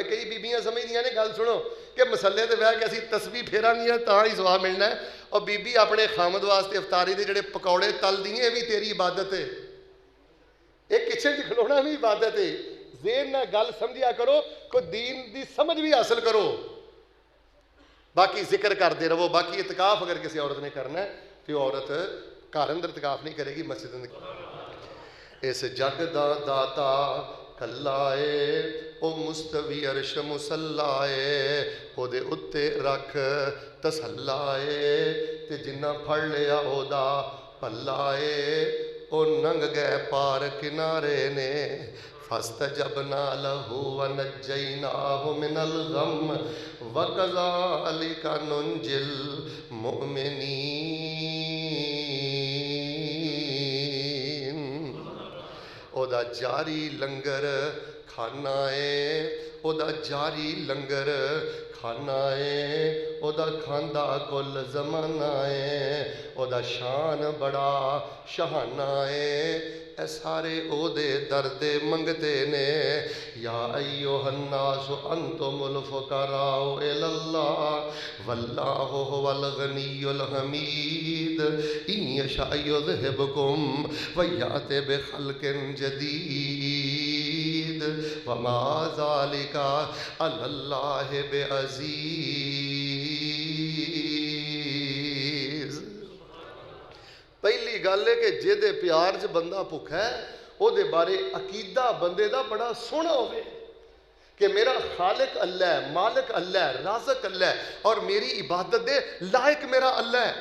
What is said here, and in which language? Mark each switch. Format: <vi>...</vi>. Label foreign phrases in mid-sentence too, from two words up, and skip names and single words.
<pa>کئی بیبیاں سمجھدیاں نے، گل سنو، کہ مصلے تے بہہ کے اسیں تسبیح پھیرانگیاں تاں ہی ثواب ملنا ہے. اور بیبی اپنے خاوند واسطے افطاری دے جیہڑے پکوڑے تل دیے، یہ بھی تیری عبادت ہے. یہ کچن چ کھلونا بھی عبادت ہے. ذہن نال گل سمجھیا کرو، کوئی دین دی سمجھ بھی حاصل کرو، باقی ذکر کرتے رہو. باقی اعتکاف اگر کسی عورت نے کرنا ہے تو عورت گھر اندر اعتکاف نہیں کرے گی، مسجد اندر. اس جگ دا داتا کلا ہے، او مستوی عرش مصلا ہے، اوہدے اتے رکھ تسلا ہے، تے جنہاں پھڑ لیا اوہدا بھلا ہے، او لنگھ گئے پار کنارے نے.</pa> <ar>فاستجبنا له ونجيناه من الغم وكذلك ننجي المؤمنين.</ar> <pa>اوہدا جاری لنگر خانہ ہے، اوہدا جاری لنگر خانہ ہے، اوہدا کھاندا کل زمانہ ہے، اوہدا شان بڑا شاہانہ ہے. اے سارے اوہدے در دے منگتے نے.</pa> <ar>يا أيها الناس أنتم الفقراء إلى الله والله هو الغني الحميد إن يشأ يذهبكم ويأت بخلق جديد وما ذلك على الله بعزيز.</ar> <pa>پہلی گل ہے کہ جیہدے پیار چ بندہ بھکھا ہے، اوہدے بارے عقیدہ بندے دا بڑا سوہنا ہووے کہ میرا خالق اللہ ہے، مالک اللہ ہے، رازق اللہ ہے اور میری عبادت دے لائق میرا اللہ ہے.</pa>